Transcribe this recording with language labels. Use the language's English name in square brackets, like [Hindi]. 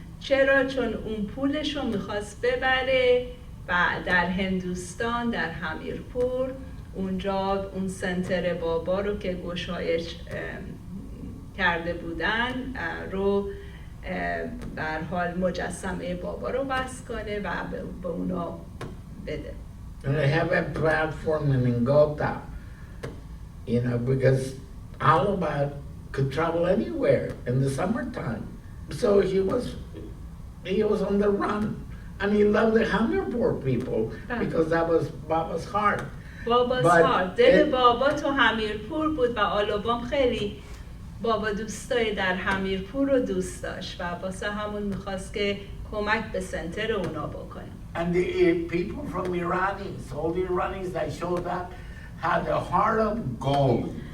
[Persian] چرا؟ چون اون پولش رو میخواست ببره و در هندوستان در همیرپور اونجا اون سنتر بابا رو که گشایش کرده بودن رو در حال مجسمه بابا رو بس کنه و به اونا بده. [English] And they have a platform in Gotha, you know, because Alaba could travel anywhere in the summertime. So he was on the run. And he loved the Hamirpur people because that was Baba's heart. Baba's heart. [Persian] دل بابا تو همیرپور بود و آلوبام خیلی بابا دوستای در همیرپور رو دوست داشت و واسه همون میخواست که کمک به سنتر اونا بکنه. [English] And the people from Iranis, all the Iranis that showed up had a heart of gold.